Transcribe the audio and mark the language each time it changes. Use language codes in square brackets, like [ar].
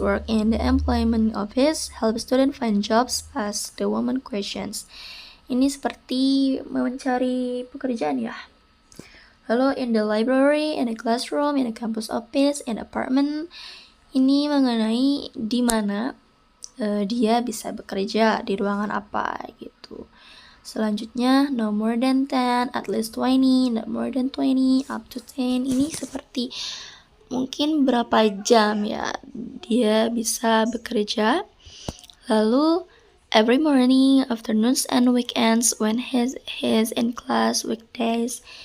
[en] Work in the employment office, help student find jobs, ask the woman questions. [id] Ini seperti mencari pekerjaan ya. Lalu [en] in the library, in the classroom, in the campus office, in apartment. [id] Ini mengenai di mana dia bisa bekerja, di ruangan apa gitu. Selanjutnya, [en] no more than 10, at least 20, not more than 20, up to 10. [id] Ini seperti mungkin berapa jam ya dia bisa bekerja. Lalu [en] every morning, afternoons, and weekends when he is in class, weekdays.